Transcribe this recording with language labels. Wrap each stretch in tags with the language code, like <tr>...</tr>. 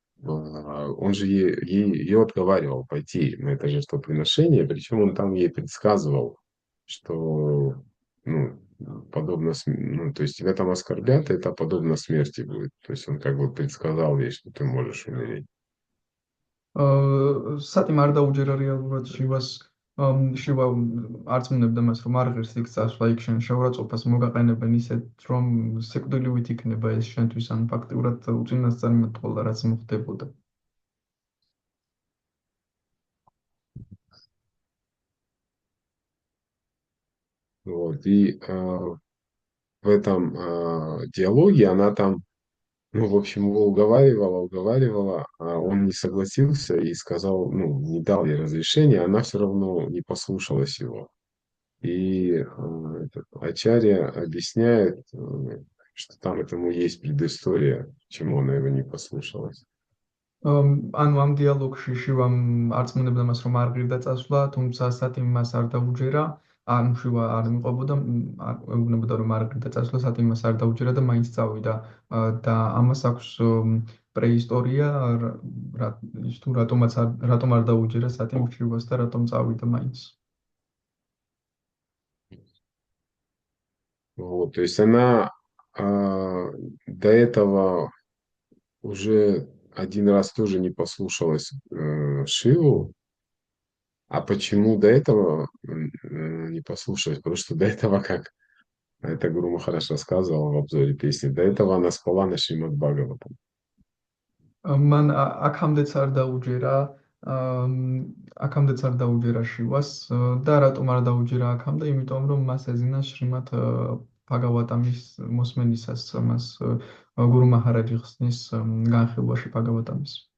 <ru>Он же ее отговаривал пойти на это жертвоприношение, причем он там ей предсказывал, что ну, подобно, ну, то есть тебя там оскорбят, и это подобно смерти будет. То есть он как бы предсказал ей, что ты можешь умереть.</ru> <ka>სატიმ არ დაუჯერა რეალურად შივა არწმუნებდა მას, რომ არ ღირს იქ წასვლა, იქ შენ შეურაცხყოფას მოგაყენებენ ისეთ, რომ სიკვდილივით იქნება ეს შენთვის, ან ფაქტიურად უწინასწარ მეტყველდა, რაც მოხდებოდა.</ka> <ru>Вот, и в этом диалоге она там, ну, в общем, его уговаривала, а он не согласился и сказал, ну, не дал ей разрешения, она все равно не послушалась его. И Ачарья объясняет, что там этому есть предыстория, почему она его не послушалась. ანუ ამ დიალოგში შივამ არწმუნებდა მას, რომ არ ღირდა წასვლა, თუმცა სატიმ მას არ დაუჯერა, ანუ შივა არ მიყვებოდა, ეუბნებოდა, რომ არ ღირდა წასვლა, სატიმ მას არ დაუჯერა და მაინც წავიდა და ამას აქვს პრეისტორია, ის თუ რატომ არ დაუჯერა სატიმ შივას და რატომ წავიდა მაინც. Вот, то есть она до этого уже один раз тоже не послушалась Шиву. А почему до этого не послушалась? Потому что до этого как Это Гуру Махараш рассказывал в обзоре песни. До этого она спала на Шримад Бхагаватам.</ru> <ka>მან აქამდეც არ დაუჯერა ამ, აქამდეც არ დაუჯერა შივას და რატომ არ დაუჯერა აქამდე? იმიტომ რომ მას ეძინა შრიმად ბჰაგავატამის მოსმენისას მას გურუ მაჰარაჯი ხსნის განხილვაში ბჰაგავატამის.</ka>